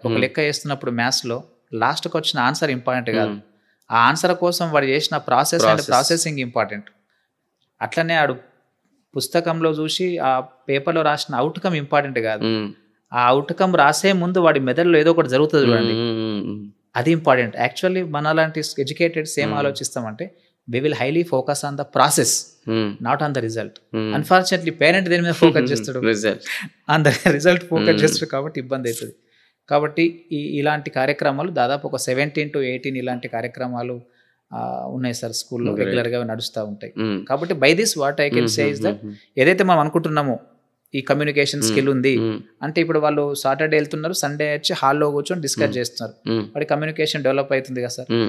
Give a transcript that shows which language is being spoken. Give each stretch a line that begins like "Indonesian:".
Telugu: ఒక లెక్క వేస్తున్నప్పుడు మ్యాథ్స్ లో లాస్ట్కి వచ్చిన ఆన్సర్ ఇంపార్టెంట్ కాదు, ఆ ఆన్సర్ కోసం వాడు చేసిన ప్రాసెస్ అండ్ ప్రాసెసింగ్ ఇంపార్టెంట్. అట్లనే ఆడు పుస్తకంలో చూసి ఆ పేపర్లో రాసిన అవుట్కమ్ ఇంపార్టెంట్ కాదు, ఆ అవుట్కమ్ రాసే ముందు వాడి మెదడులో ఏదో ఒకటి జరుగుతుంది చూడండి, అది ఇంపార్టెంట్. యాక్చువల్లీ మన లాంటి educated same ఆలోచిస్తామంటే
English: we will highly focus on the process, not on the result.
Telugu: Unfortunately parent దేని మీద ఫోకస్ చేస్తాడు,
English: on the result
Telugu: ఫోకస్ చేస్తాడు, కాబట్టి ఇబ్బంది అవుతుంది. కాబట్టి ఇలాంటి కార్యక్రమాలు దాదాపు ఒక 17 to 18 ఇలాంటి కార్యక్రమాలు ఉన్నాయి సార్ స్కూల్లో, రెగ్యులర్గా నడుస్తూ ఉంటాయి. కాబట్టి
English: by this what I can say is that
Telugu: ఏదైతే మనం అనుకుంటున్నామో ఈ కమ్యూనికేషన్ స్కిల్ ఉంది అంటే, ఇప్పుడు వాళ్ళు సాటర్డే వెళ్తున్నారు, సండే వచ్చి హాల్లో కూర్చొని డిస్కస్ చేస్తున్నారు, వాడి కమ్యూనికేషన్ డెవలప్ అవుతుంది కదా సార్.